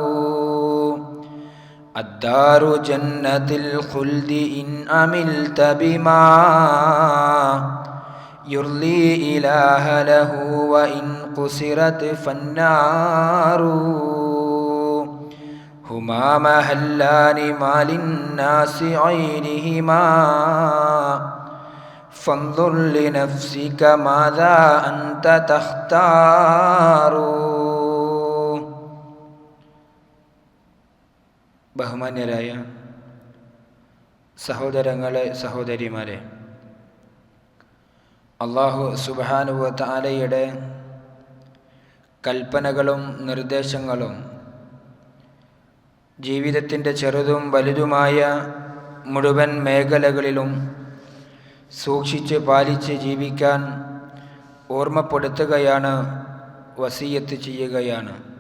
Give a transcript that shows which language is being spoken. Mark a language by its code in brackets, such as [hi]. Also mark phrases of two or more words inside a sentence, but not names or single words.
[ar] الدار جنة الخلد إن عملت بما يرضي إله له وإن قصرت فالنار. هما محلان ما للناس عينهما فانظر لنفسك ماذا أنت تختار. [ml] ബഹുമാന്യരായ സഹോദരങ്ങളെ സഹോദരിമാരെ, [ar] الله سبحانه وتعالى [ml] കൽപ്പനകളും നിർദ്ദേശങ്ങളും ജീവിതത്തിൻ്റെ ചെറുതും വലുതുമായ മുഴുവൻ മേഖലകളിലും സൂക്ഷിച്ച് പാലിച്ച് ജീവിക്കാൻ ഓർമ്മപ്പെടുത്തുകയാണ്, വസിയത്ത് ചെയ്യുകയാണ്.